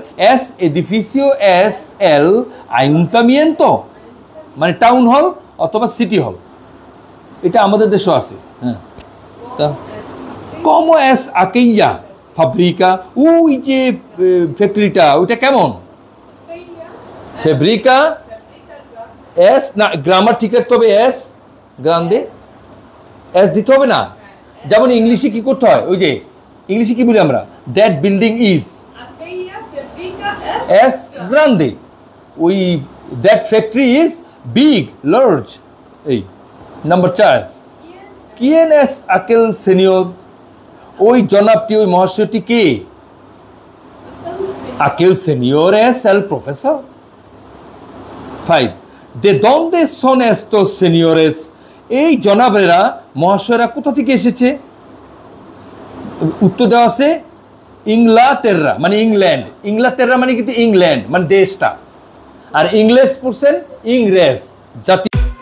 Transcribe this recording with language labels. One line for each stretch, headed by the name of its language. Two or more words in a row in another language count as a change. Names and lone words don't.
Spanish: ese edificio es el ayuntamiento
Bangla: মানে
English: town hall
Bangla: অথবা
English: city hall
Bangla: এটা আমাদের দেশেও আছে হ্যাঁ তা
Spanish: cómo es aquella fábrica
Bangla: ওই যে ফ্যাক্টরিটা ওইটা কেমন
Spanish: fábrica es
Bangla: না গ্রামার ঠিক রাখতে হবে
Spanish: es grande
Bangla: এস দিতে হবে না যেমন ইংলিশে কি করতে হয় ওই যে ইংলিশে কি বলি আমরা
English: that building is
Spanish: es grande
Bangla: ওই
English: that factory is big large
Bangla: এই নাম্বার 4
Spanish: quién es aquel señor
Bangla: ওই জনাবটি, ওই মহাশয়টি কে?
Spanish: Aquel señor es el profesor. 5. ¿De dónde son estos señores?
Bangla: এই জনাবেরা, মহাশয়রা কোথা থেকে এসেছে? উত্তর দেওয়া আছে ইংলাতেররা, মানে ইংল্যান্ড। ইংলাতেররা মানে কিন্তু ইংল্যান্ড, মানে দেশটা। আর ইংলিশ পড়ছেন ইংরেজ জাতি।